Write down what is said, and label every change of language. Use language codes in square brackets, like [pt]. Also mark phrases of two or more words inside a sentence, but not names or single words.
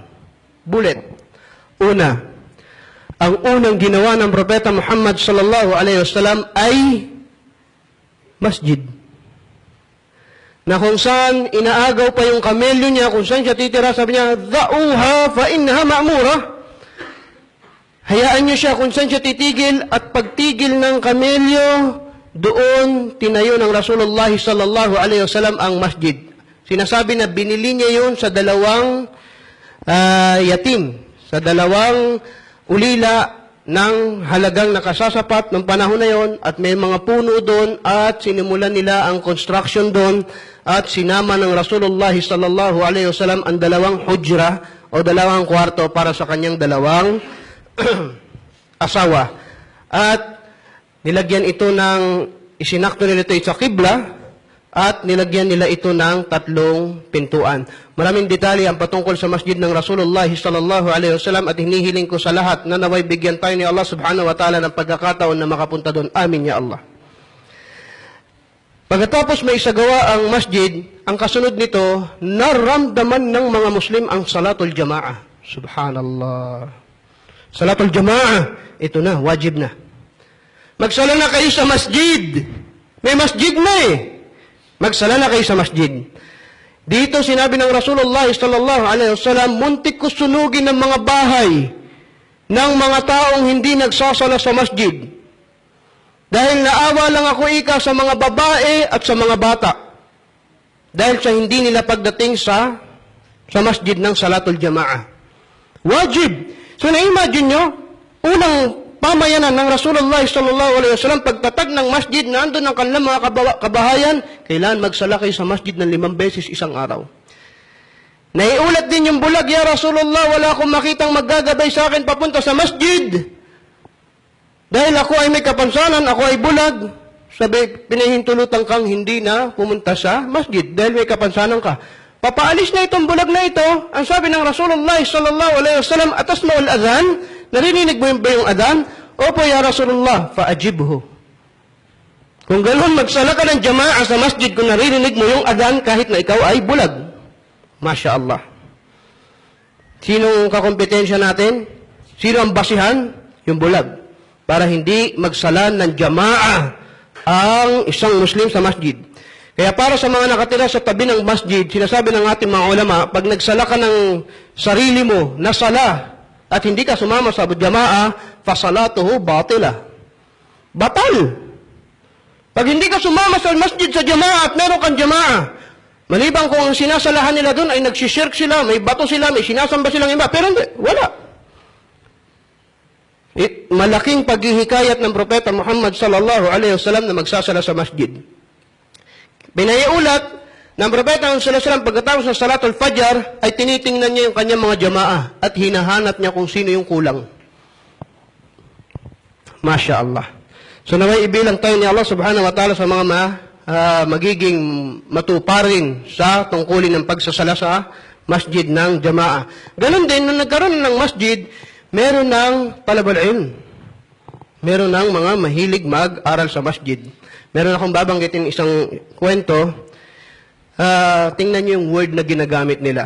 [tl] Bullet. Una, ang unang ginawa ng Propeta Muhammad [ar] صلى الله عليه وسلم [tl] ay masjid. Na kung saan inaagaw pa yung kamelyo niya, kung saan siya titira, sabi niya, [ar] دعوها فإنها مأمورة. [tl] Hayaan niyo siya kung saan siya titigil, at pagtigil ng kamelyo, doon tinayo ng Rasulullah [ar] صلى الله عليه وسلم [tl] ang masjid. Sinasabi na binili niya yun sa 2 yatim, sa 2 ulila ng halagang nakasasapat ng panahon na yon at may mga puno doon at sinimulan nila ang construction doon at sinama ng Rasulullah [ar] صلى الله عليه وسلم [tl] ang dalawang hujra o dalawang kwarto para sa kanyang dalawang asawa. At nilagyan ito ng, isinakto nila ito sa qibla at nilagyan nila ito ng 3 pintuan. Maraming detalye ang patungkol sa masjid ng Rasulullah [ar] صلى الله عليه وسلم [tl] at hinihiling ko sa lahat na naway bigyan tayo ni [ar] الله سبحانه وتعالى [tl] ng pagkakataon na makapunta doon. [ar] آمين يا الله. [tl] Pagkatapos may isagawa ang masjid, ang kasunod nito, naramdaman ng mga Muslim ang [ar] صلاة الجماعة. سبحان الله. صلاة الجماعة, [tl] ito na, wajib na. Magsala na kayo sa masjid. May masjid na eh. Magsala na kayo sa masjid. Dito sinabi ng Rasulullah [ar] صلى الله عليه وسلم, [tl] muntik ko sunugin ng mga bahay ng mga taong hindi nagsasala sa masjid. Dahil naawa lang ako ika sa mga babae at sa mga bata. Dahil sa hindi nila pagdating sa masjid ng [ar] صلاة الجماعة. [tl] Wajib. So na-imagine nyo, unang pamayanan ng Rasulullah [ar] صلى الله عليه وسلم, [tl] pagtatag ng masjid na andun ang kanilang mga kabahayan, kailangan magsala kayo sa masjid ng 5 beses isang araw. Naiulat din yung bulag, [ar] يا رسول الله, [tl] wala akong makitang maggagabay sa akin papunta sa masjid. Dahil ako ay may kapansanan, ako ay bulag. Sabi, pinahintulutan kang hindi na pumunta sa masjid dahil may kapansanan ka. Papaalis na itong bulag na ito. Ang sabi ng Rasulullah [ar] صلى الله عليه وسلم, أتسمع الأذان, [tl] narinig mo ba yung adhan? [ar] Opo يا رسول الله، فأجبه. [tl] Kung ganoon, magsala ka ng jamaah sa masjid kung narinig mo yung adhan kahit na ikaw ay bulag. [ar] ما شاء الله. [tl] Sinong kakompetensya natin? Sino ang basihan? Yung bulag. Para hindi magsala ng jamaah ang isang Muslim sa masjid. Kaya para sa mga nakatira sa tabi ng masjid, sinasabi ng ating mga ulama, pag nagsala ka ng sarili mo na sala at hindi ka sumama sa jamaah, [ar] فصلاته باطلة. [tl] Batal. Pag hindi ka sumama sa masjid sa jamaah at meron kang jamaah, maliban kung ang sinasalahan nila doon ay nagsishirk sila, may bato sila, may sinasamba silang iba, pero hindi, wala. Malaking paghihikayat ng Propeta Muhammad [ar] صلى الله عليه وسلم [tl] na magsasala sa masjid. Binayaulat ng Propeta [ar] صلى الله عليه وسلم [tl] pagkatapos ng [ar] صلاة الفجر [tl] ay tinitingnan niya yung kanyang mga jamaah at hinahanap niya kung sino yung kulang. [ar] ما شاء الله. [tl] So naway ibilang tayo ni [ar] الله سبحانه وتعالى [tl] sa mga magiging matuparin sa tungkulin ng pagsasala sa masjid ng jamaah. Ganon din, nung nagkaroon ng masjid, meron ng [ar] طلاب العلم. [tl] Meron ng mga mahilig mag-aral sa masjid. Meron akong babanggitin isang kwento. Tingnan niyo yung word na ginagamit nila.